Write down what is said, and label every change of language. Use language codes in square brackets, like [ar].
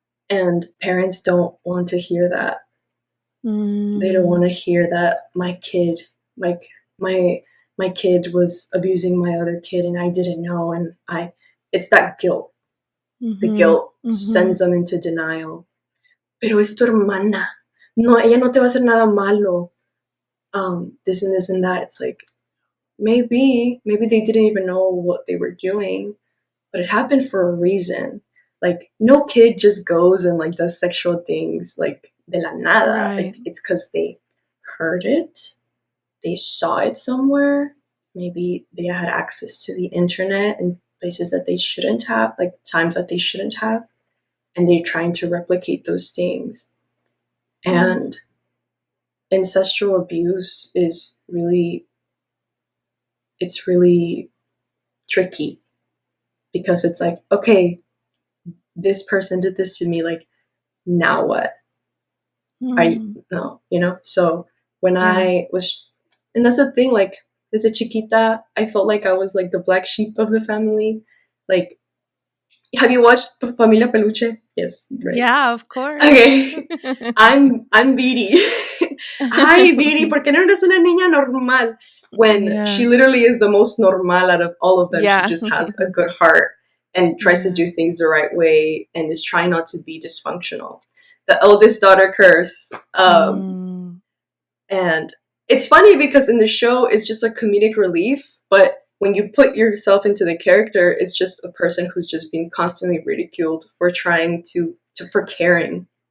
[en] And parents don't want to hear that. They don't Mm. want to hear that like my my kid was abusing my other kid and I didn't know, and I it's that guilt. The Mhm. guilt sends Mhm. them into denial. [es] Pero es tu hermana. No, ella no te va a hacer nada malo. [en] This and this and that. It's like, maybe they didn't even know what they were doing, but it happened for a reason. Like, no kid just goes and like does sexual things like [es] de la nada. [en] Right. Like, it's because they heard it, they saw it somewhere. Maybe they had access to the internet in places that they shouldn't have, like times that they shouldn't have, and they're trying to replicate those things. Mm. And ancestral abuse is really, it's really tricky, because it's like, okay, this person did this to me, like, now what? I Mm. no, so when Yeah. I was, and that's the thing, like, as a chiquita, I felt like I was like the black sheep of the family. Like, have you watched Familia Peluche? Yes, right. Yeah, of course. Okay. I'm Viri. [es] Hi, Viri, ¿por qué no eres una niña normal? [en] When Yeah. she literally is the most normal out of all of them. She Yeah. just has a good heart and tries to Yeah. do things the right way and is trying not to be dysfunctional. The eldest daughter curse. Mm. And it's funny because in the show, it's just a comedic relief, but when you put yourself into the character, it's just a person who's just being constantly ridiculed for trying for caring.